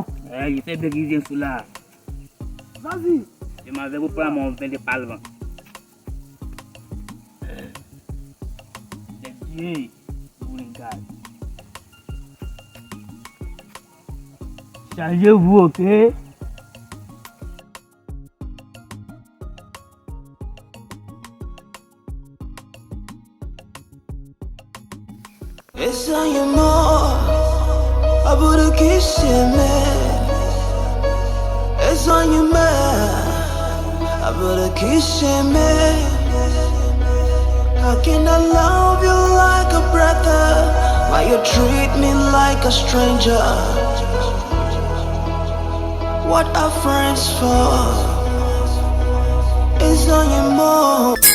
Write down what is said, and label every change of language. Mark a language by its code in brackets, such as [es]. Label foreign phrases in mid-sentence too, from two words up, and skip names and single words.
[fr] Je sais bien qu'il y a un soulard. Vas-y. Je m'en vais vous prendre mon vin de palme. Les dieux vous regardent. Changez-vous, ok? Esa yemo abura kishime. Esa yemo abura kishime. [en] How can I love you like a brother while you treat me like a stranger? What are friends for? Esa yemo.